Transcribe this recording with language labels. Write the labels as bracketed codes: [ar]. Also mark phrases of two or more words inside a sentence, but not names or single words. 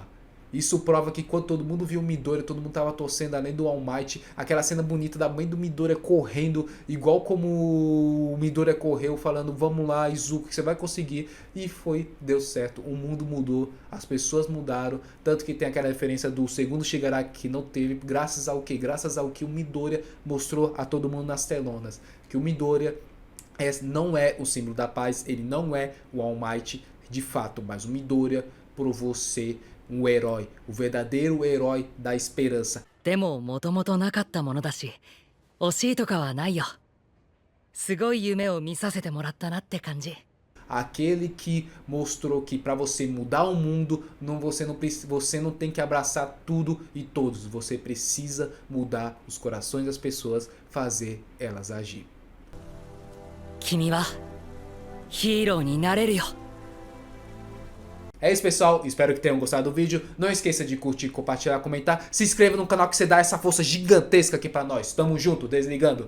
[pt] Isso prova que quando todo mundo viu o Midoriya, todo mundo tava torcendo além do All Might, aquela cena bonita da mãe do Midoriya correndo, igual como o Midoriya correu, falando, vamos lá, Izuku, que você vai conseguir, e foi, deu certo, o mundo mudou, as pessoas mudaram, tanto que tem aquela referência do segundo Shigaraki que não teve, graças ao que? Graças ao que o Midoriya mostrou a todo mundo nas telonas, que o Midoriya não é o símbolo da paz, ele não é o All Might de fato, mas o Midoriya provou ser um herói, o verdadeiro herói da esperança. [ja] でももともとなかったものだし惜しいとかはないよ。すごい夢を見させてもらったなって感じ。 [pt] Aquele que mostrou que para você mudar o mundo, você não tem que abraçar tudo e todos. Você precisa mudar os corações das pessoas, fazer elas agir. [ja] 君はヒーローになれるよ。 [pt] É isso, pessoal. Espero que tenham gostado do vídeo. Não esqueça de curtir, compartilhar, comentar. Se inscreva no canal que você dá essa força gigantesca aqui pra nós. Tamo junto, desligando.